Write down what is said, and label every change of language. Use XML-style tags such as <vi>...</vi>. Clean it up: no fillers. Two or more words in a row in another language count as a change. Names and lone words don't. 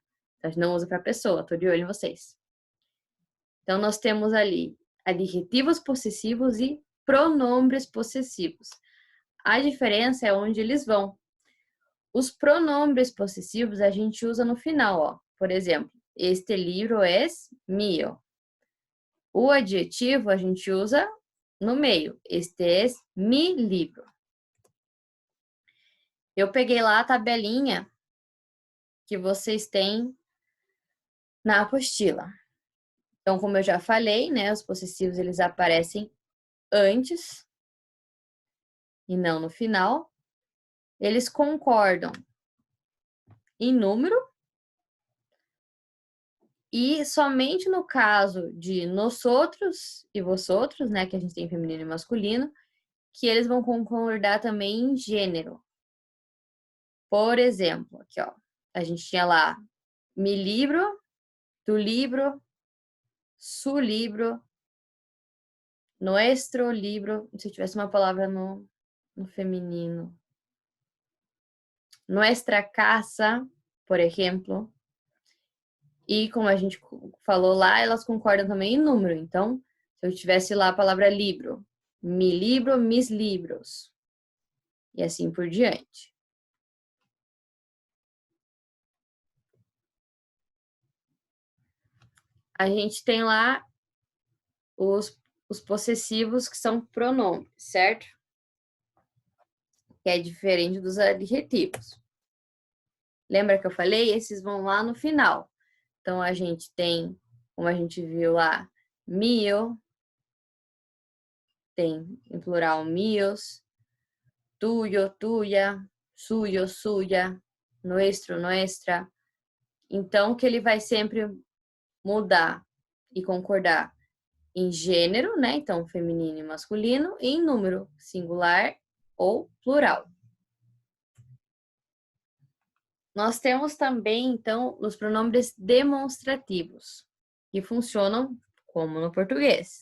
<pt>A gente não usa para pessoa, tô de olho em vocês. Então, nós temos ali adjetivos possessivos e pronombres possessivos. A diferença é onde eles vão. Os pronombres possessivos a gente usa no final, ó. Por exemplo, este livro</pt> <es>es mío.</es> <pt>O adjetivo a gente usa no meio.</pt> <es>Este es mi libro.</es> <pt>Eu peguei lá a tabelinha que vocês têm na apostila. Então, como eu já falei, né, os possessivos eles aparecem antes e não no final. Eles concordam em número e somente no caso de nós outros e vosotros, né, que a gente tem feminino e masculino, que eles vão concordar também em gênero. Por exemplo, aqui ó, a gente tinha lá</pt> <es>mi libro, tu libro, su libro, nuestro libro,</es> <pt>se tivesse uma palavra no feminino.</pt> <es>Nuestra casa,</es> <pt>por exemplo. E como a gente falou lá, elas concordam também em número. Então, se eu tivesse lá a palavra libro,</pt> <es>mi libro, mis libros.</es> <pt>E assim por diante. A gente tem lá os possessivos que são pronomes, certo? Que é diferente dos adjetivos. Lembra que eu falei? Esses vão lá no final. Então, a gente tem, como a gente viu lá, mio, tem em plural mios,</pt> <es>tuyo, tuya, suyo, suya, nuestro, nuestra.</es> <pt>Então, que ele vai sempre mudar e concordar em gênero, né? Então, feminino e masculino, e em número, singular ou plural. Nós temos também, então, os pronomes demonstrativos, que funcionam como no português.</pt>